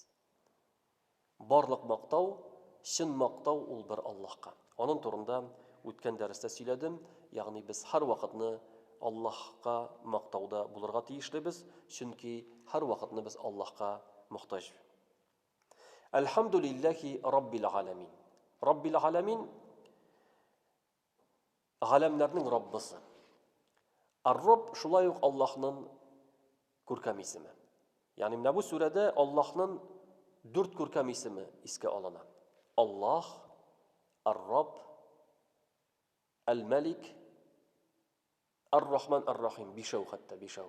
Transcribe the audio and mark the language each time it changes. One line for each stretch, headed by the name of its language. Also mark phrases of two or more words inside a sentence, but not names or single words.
Tatar: Барлык мактау, чын мактау ул бер Аллаһка. Аның турында үткән дәрестә сөйләдем, ягъни без һәр вакытны Аллаһка мактауда булырга тиешлебез, чөнки һәр вакытны без Аллаһка мохтаҗ.
Arabic: الحمد لله رب العالمين. رب العالمين
Tatar: галәмнәрнең Раббысы. Ар-Рабб шулай ук Аллаһның күркәм исеме. Ягъни менә бу сүрәдә Аллаһның 4 күркәм исеме искә алына. Аллаһ, Ар-Рабб, Әл-Малик, Ар-Рахман, Ар-Рахим, бишәү хәтта бишәү.